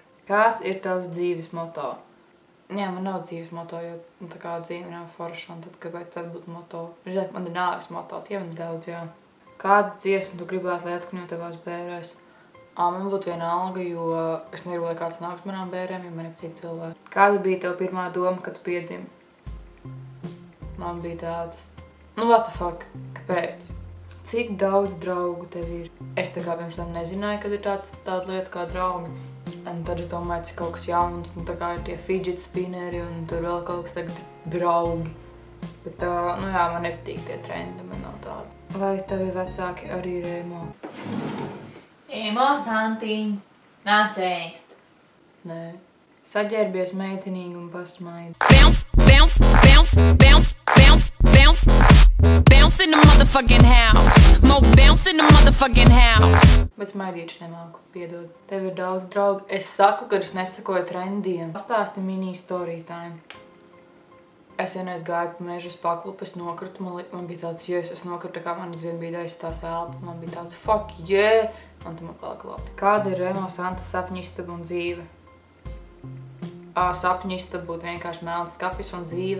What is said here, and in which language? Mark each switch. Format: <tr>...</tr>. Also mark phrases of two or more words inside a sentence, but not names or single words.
<lv>Kāds ir tavs dzīves moto? Jā, man nav dzīves moto, jo tā kā dzīve nav forša, un tad kāpēc tad būtu moto? Žēl, man ir nāves moto, tie man ir daudz, jā. Kādu dziesmu tu gribētu, lai atskaņo tavās bērēs? Man būtu vienalga, jo es negribu, lai kāds nāks manām bērēm, jo man nepatīk cilvēki. Kāda bija tev pirmā doma, kad tu piedzimi? Man bija tāds,</lv> <en>what the fuck,</en> <lv>kāpēc? Cik daudz draugu tev ir? Es tā kā pirms tam nezināju, kad ir tāda lieta kā draugi. Un tad es domāju, cik kaut kas jauns, un tā kā ir tie fidget spinneri, un tur vēl kaut kas tagad draugi. Bet jā, man nepatīk tie trendi, man nav tādi. Vai tavi vecāki arī ir emo? Emo, Santiņ, nāc ēst. Nē. Saģērbies meitenīgi un pasmaidi.</lv> <en>Bounce, bounce, bounce, bounce, bounce, bounce. Bounce in the motherfucking house. Mo bounce in the motherfucking house.</en> <lv>Bet smaidījuši nemāku, piedod. Tev ir daudz draugu. Es saku, ka es nesakoju trendiem. Pastāsti mini</lv> <en>story time.</en> <lv>Es vienreiz gāju pa mežu, es paklupu, es nokritu, man bija tāds, es nokritu, tā kā man zinu bija tās elpa, man bija tāds,</lv> <en>fuck yeah,</en> <lv>un tad man palika labi. Kāda ir Emo Santas sapņu istaba un dzīve? Sapņu istaba būtu vienkārši melns skapis un dzīve.</lv>